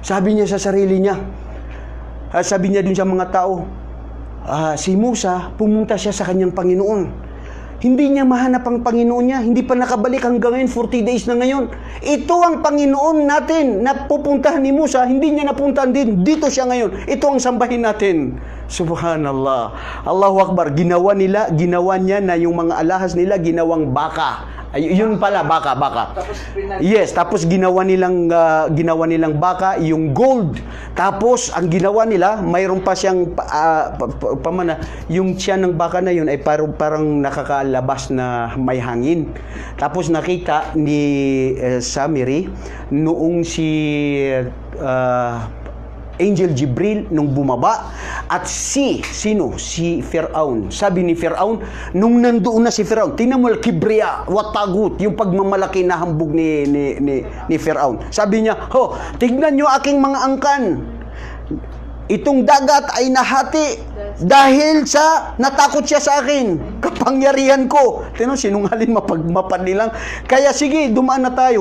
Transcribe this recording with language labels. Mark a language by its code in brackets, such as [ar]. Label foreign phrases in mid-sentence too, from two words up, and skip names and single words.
[tl] Sabi niya sa sarili niya, sabi niya dun sa mga tao, si Musa, pumunta siya sa kanyang Panginoon. Hindi niya mahanap ang Panginoon niya. Hindi pa nakabalik hanggang ngayon, 40 days na ngayon. Ito ang Panginoon natin na pupuntahan ni Musa. Hindi niya napuntahan din. Dito siya ngayon. Ito ang sambahin natin. Subhanallah. [ar] الله أكبر. [tl] Ginawa niya na yung mga alahas nila, ginawang baka. Yun pala, baka. Yes, tapos ginawa nilang baka, yung gold. Tapos ang ginawa nila, mayroon pa siyang yung tiyan ng baka na yun ay parang nakakalabas na may hangin. Tapos nakita ni Samiri noong si Angel Jibril nung bumaba at si Firaun. Sabi ni Firaun, nung nandoon na si Firaun, tingnan mo [ar] الكبرياء والطاغوت, [tl] yung pagmamalaki na hambog ni Firaun. Sabi niya, tignan niyo aking mga angkan. Itong dagat ay nahati Dahil sa natakot siya sa akin, kapangyarihan ko. Tino, sinungaling mapanilang. Kaya sige, dumaan na tayo.